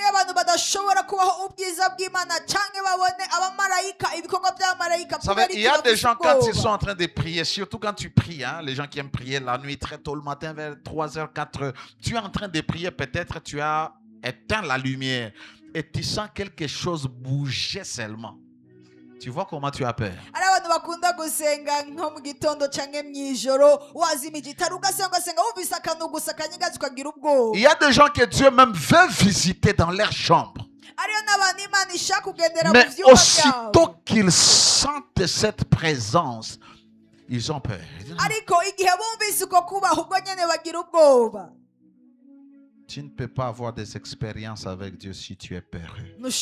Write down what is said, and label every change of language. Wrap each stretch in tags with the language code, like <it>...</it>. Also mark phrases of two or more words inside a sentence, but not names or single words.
<fr>Il y a des gens quand ils sont en train de prier, surtout quand tu pries, hein, les gens qui aiment prier la nuit très tôt le matin vers 3h, 4h, tu es en train de prier, peut-être tu as éteint la lumière et tu sens quelque chose bouger seulement. Tu vois comment tu as peur.</fr> <rn>bakunda gusenga nko mu gitondo canke mwijoro wazimije itara ugasenga wumvise akantu gusa kanyigazi ukagira ubwoba.</rn> <fr>Il y a des gens que Dieu même veut visiter dans leur chambre. Mais aussitôt qu'ils sentent cette présence, ils ont peur. Tu ne peux pas avoir des expériences avec Dieu si tu es peureux.</fr>